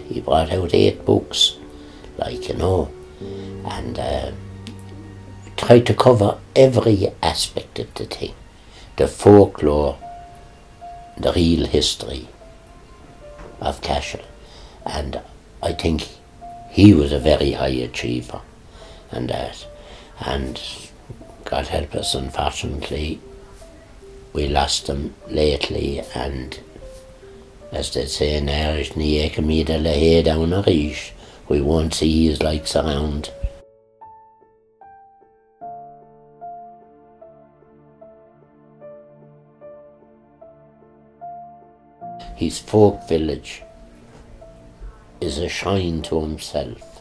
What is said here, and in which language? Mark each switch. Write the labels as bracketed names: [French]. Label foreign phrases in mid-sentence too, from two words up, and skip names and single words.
[English] He brought out 8 books, like, you know, and tried to cover every aspect of the thing, the folklore, the real history of Cashel. And I think he was a very high achiever, and that, and God help us, unfortunately we lost him lately, and as they say in Irish, [Irish] ní éca míle le hé down a ríis, [English] we won't see his likes around. His folk village is a shrine to himself.